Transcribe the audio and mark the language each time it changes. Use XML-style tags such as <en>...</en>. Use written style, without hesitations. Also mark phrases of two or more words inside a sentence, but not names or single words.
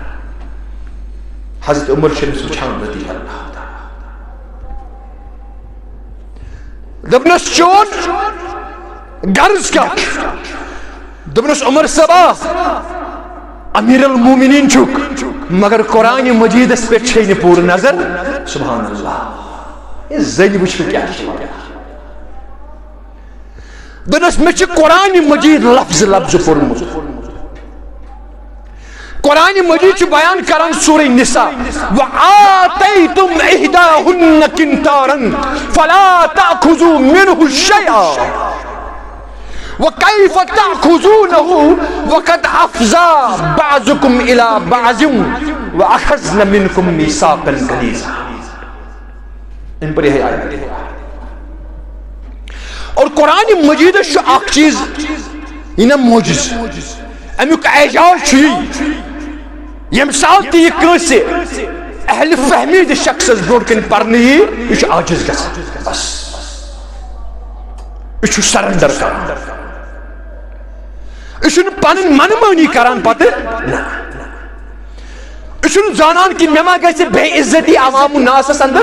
<ks>حضرت عمر چھِ أمِس وٕچھان رضی اللہ تعالیٰ دوٚپنس چون غرض کیٛاہ چھُ دوٚپنس عمر صٲبا امیر المومنین چھُکھ مگر قرآن مجیدس پٮ۪ٹھ چھے نہٕ پوٗرٕ نظر. سبحان اللہ یہ زنہِ وٕچھو کیٛاہ چھِ دوٚپنس مےٚ چھُ قرآن مجید لفظ لفظ پوٚرمُت. قرآن مجید چھُ بیان کران سورہ نساء</ks> <ar>وآتیتم احداہن قنطارا فلا تأخذوا منه شیئا وكيف تأخذونه وقد أفضى بعضكم إلى بعض وأخذنا منكم ميثاقا غليظا.</ar> <ur>ان پر یہ آیت اور</ur> <ks>قرآن مجید چھُ اکھ چیز یہ نا موجز امیُک اعجاز چھُ یہِ ییٚمہِ ساتہٕ تہِ یہِ کٲنٛسہِ اہل فہمید شخصس برونٛٹھ کَنہِ پرنہٕ یی یہِ چھُ عاجز گژھان بس یہِ چھُ سرنڈر کران یہِ چھُنہٕ پنٕنۍ منمٲنی کران پتہٕ نہ یہِ چھُنہٕ زانان کہ مےٚ ما گژھِ بے عزتی عوام الناسس اندر.</ks>